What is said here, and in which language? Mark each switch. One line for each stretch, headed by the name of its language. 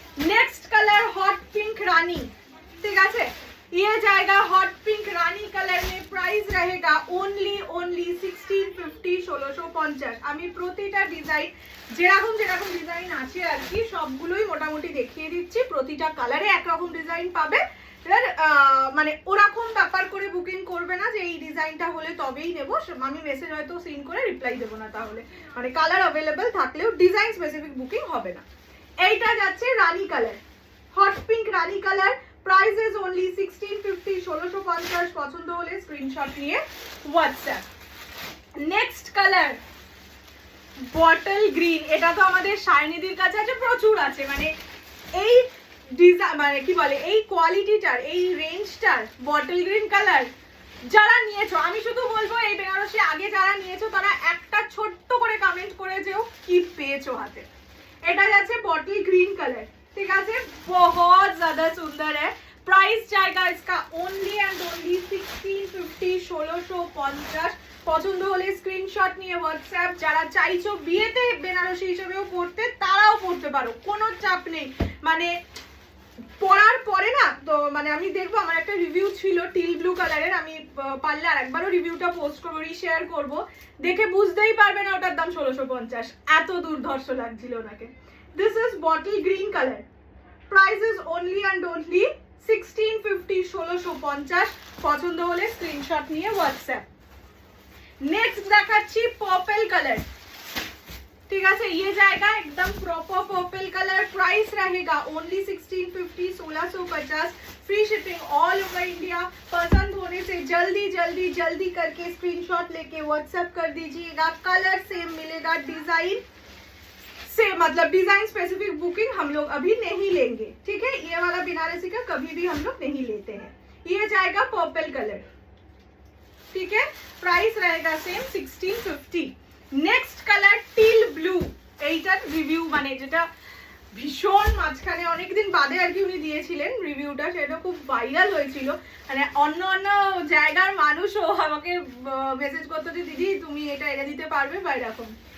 Bangla: Next colour hot pink রানী, ঠিক আছে?
Hindi: ये जाएगा हॉट पिंक रानी कलर में। प्राइस रहेगा ओनली 1650। 1650।
Bangla: আমি প্রতিটা ডিজাইন যেরকম ডিজাইন আছে আর কি সবগুলোই মোটামুটি দেখিয়ে দিচ্ছি। প্রতিটা কালারে একরকম ডিজাইন পাবে। এবার মানে ওরকম ব্যাপার করে বুকিং করবে না যে এই ডিজাইনটা হলে তবেই নেবো, আমি মেসেজ হয়তো সিন করে রিপ্লাই দেবো না, তাহলে মানে কালার অ্যাভেলেবেল থাকলেও ডিজাইন স্পেসিফিক বুকিং হবে না। এইটা যাচ্ছে রানী colour, hot pink Rani colour,
English: price is only
Bangla: 1650, 1650। পছন্দ হলে স্ক্রিনশট নিয়ে WhatsApp. Next colour bottle green, এটা তো আমাদের শাইনিদির কাছে আছে, প্রচুর আছে, মানে এই ডিজাইন মানে কি বলে এই কোয়ালিটিটার এই রেঞ্জটার বটল গ্রিন কালার যারা নিয়েছো, আমি শুধু বলবো এই বেনারসি আগে যারা নিয়েছো তারা একটা ছোট্ট করে কমেন্ট করে যেও কি পেয়েছো হাতে। এটা যাচ্ছে
Hindi: বটল গ্रीन कलर, ठीक है, बहुत ज्यादा सुंदर है। प्राइस जाएगा इसका ओनली एंड ओनली 1650, 1650।
Bangla: পছন্দ হলে স্ক্রিনশট নিয়ে হোয়াটসঅ্যাপ। যারা চাইছো বিয়েতে বেনারসি হিসেবেও পড়তে তারাও পড়তে পারো, কোনো চাপ নেই। মানে পরার পরে না তো মানে আমি দেখবো, আমার একটা রিভিউ ছিল টিল ব্লু কালারের, আমি পারলে আর একবারও রিভিউটা পোস্ট করবো, রিশেয়ার করবো, দেখে বুঝতেই পারবে না ওটার দাম 1650, এত দুর্ধর্ষ লাগছিল ওনাকে।
English: This is bottle green colour, price is only and only 1650, 1650।
Bangla: পছন্দ হলে স্ক্রিনশট নিয়ে হোয়াটসঅ্যাপ।
Hindi: नेक्स्ट
Bangla: দেখাচ্ছি
Hindi: पर्पल कलर, ठीक है, ये जाएगा एकदम प्रॉपर पर्पल कलर। प्राइस रहेगा only 1650, 1650। Free shipping all over India. पसंद होने से जल्दी जल्दी जल्दी करके स्क्रीनशॉट लेके व्हाट्सएप कर दीजिएगा। कलर सेम मिलेगा, डिजाइन से मतलब डिजाइन स्पेसिफिक बुकिंग हम लोग अभी नहीं लेंगे, ठीक है, ये वाला बनारसी का कभी भी हम लोग नहीं लेते हैं। ये जाएगा पर्पल कलर, ठीक है, प्राइस रहेगा same 1650।
Bangla: Next colour teal blue, এইটার রিভিউ মানে যেটা ভীষণ মাঝখানে অনেকদিন বাদে আর কি উনি দিয়েছিলেন রিভিউটা, সেটা খুব ভাইরাল হয়েছিল, মানে অন্য অন্য জায়গার মানুষও আমাকে মেসেজ করতো যে দিদি তুমি এটা এনে দিতে পারবে বা এরকম।